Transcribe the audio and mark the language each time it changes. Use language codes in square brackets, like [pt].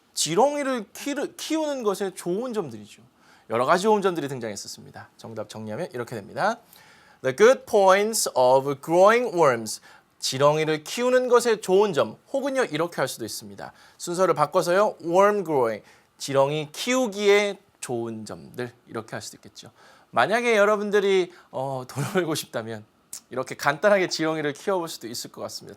[ko] 지렁이를 키우는 것에 좋은 점들이죠. 여러 가지 좋은 점들이 등장했었습니다. 정답 정리하면 이렇게 됩니다. [en] The good points of growing worms. [ko] 지렁이를 키우는 것의 좋은 점 혹은요 이렇게 할 수도 있습니다. 순서를 바꿔서요. worm growing. 지렁이 키우기에 좋은 점들 이렇게 할 수도 있겠죠. 만약에 여러분들이 돈을 벌고 싶다면 이렇게 간단하게 지렁이를 키워볼 수도 있을 것 같습니다.